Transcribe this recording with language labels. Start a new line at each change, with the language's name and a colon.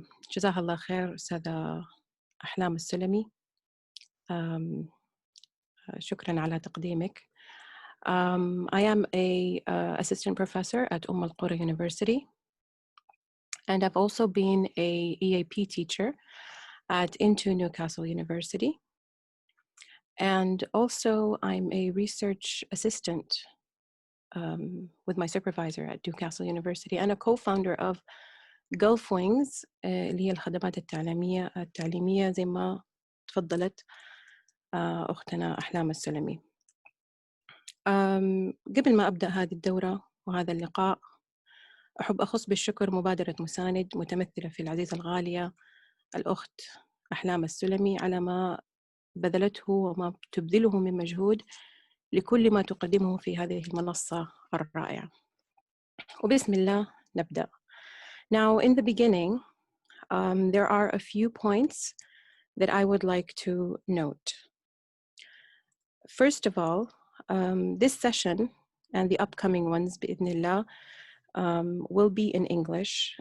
Arabic: جزاها الله خير أستاذة أحلام السلمي. شكرا على تقديمك.
English: I am a assistant professor at Al-Qura University, and I've also been a EAP teacher at INTO Newcastle University. And also I'm a research assistant with my supervisor at Newcastle University and a co-founder of Gulf Wings
Arabic: اللي هي الخدمات التعليمية زي ما تفضلت أختنا أحلام السلمي. قبل ما أبدأ هذه الدورة وهذا اللقاء، أحب أخص بالشكر مبادرة مساند متمثلة في العزيزة الغالية الأخت أحلام السلمي على ما بذلته وما تبذله من مجهود لكل ما تقدمه في هذه المنصة الرائعة. وبسم الله نبدأ.
English: Now, in the beginning, there are a few points that I would like to note. First of all, this session and the upcoming ones, bi'idhnillah, will be in English.